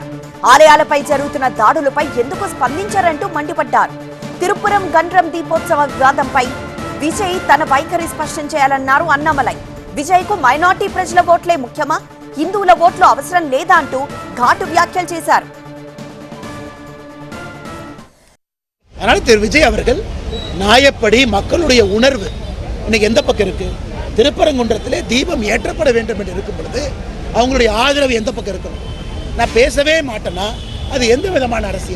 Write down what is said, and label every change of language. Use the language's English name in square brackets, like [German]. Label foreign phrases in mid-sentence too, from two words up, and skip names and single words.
[Telugu] ఆలయాలపై జరుగుతున్న దాడులపై ఎందుకు స్పందించారంటూ మండిపడ్డారు. తిరుపురం గండ్రం దీపోత్సవ వివాదంపై విజయ్ తన వైఖరి స్పష్టం చేయాలన్నారు అన్నమలై. విజయ్ కు మైనార్టీ ప్రజల ఓట్లే ముఖ్యమా, హిందువుల ఓట్లు అవసరం లేదా అంటూ ఘాటు వ్యాఖ్యలు చేశారు. [Tamil] ஆனால் திரு விஜய் அவர்கள் நியாயப்படி மக்களுடைய உணர்வு இன்னைக்கு எந்த பக்கம் இருக்கு? திருப்பரங்குன்றத்திலே தீபம் ஏற்றப்பட வேண்டும் என்று இருக்கும் பொழுது அவங்களுடைய ஆதரவு எந்த பக்கம் இருக்கணும்? நான் பேசவே மாட்டேன்னா அது எந்த விதமான அரசியல்?